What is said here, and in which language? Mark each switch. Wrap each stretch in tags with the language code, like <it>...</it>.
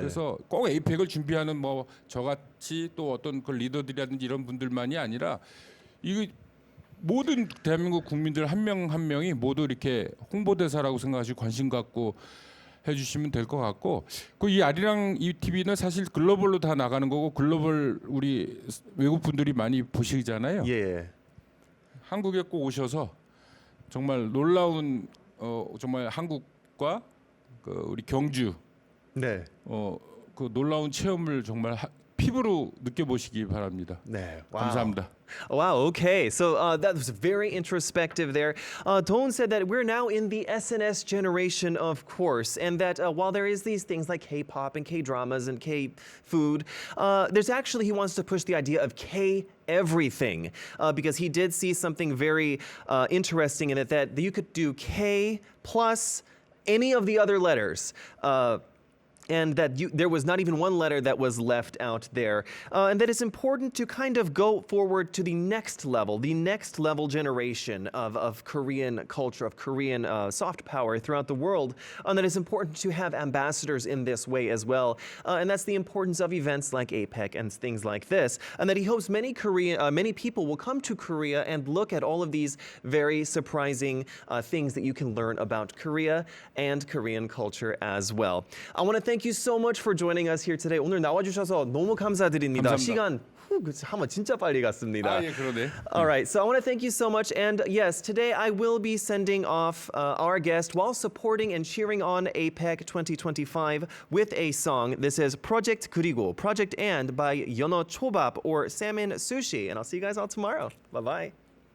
<ko>그래서 꼭 에이펙을 준비하는 뭐 저같이 또 어떤 그 리더들이라든지 이런 분들만이 아니라 이 모든 대한민국 국민들 한 명 한 명이 모두 이렇게 홍보대사라고 생각하시고 관심 갖고 해주시면 될 것 같고 그 이 아리랑 이 TV는 사실 글로벌로 다 나가는 거고 글로벌 우리 외국 분들이 많이 보시잖아요. 예. 한국에 꼭 오셔서 정말 놀라운 정말 한국과 그 우리 경주 네. 그 놀라운 체험을 정말 피부로 느껴보시기 바랍니다. 네. 감사합니다.</ko> <en>Wow, okay. So that was very introspective there. Don said that we're now in the SNS generation, of course, and that while there is these things like K-pop and K-dramas and K-food, there's actually, he wants to push the idea of K-everything because he did see something very interesting in it that you could do K plus any of the other letters. And that there was not even one letter that was left out there. And that it's important to kind of go forward to the next level generation of Korean culture, of Korean soft power throughout the world. And that it's important to have ambassadors in this way as well. And that's the importance of events like APEC and things like this. And that he hopes many people will come to Korea and look at all of these very surprising things that you can learn about Korea and Korean culture as well. I want to thank you so much for joining us here today.</en> <ko>오늘 나와주셔서 너무 감사드립니다. 감사합니다. 시간 한번 진짜 빨리 갔습니다. 예, 그러네.</ko> <en>All right, so I want to thank you so much. And yes, today I will be sending off our guest while supporting and cheering on APEC 2025 with a song. This is Project 그리고, Project and by 연어 초밥 or salmon sushi. And I'll see you guys all tomorrow. Bye-bye.</en>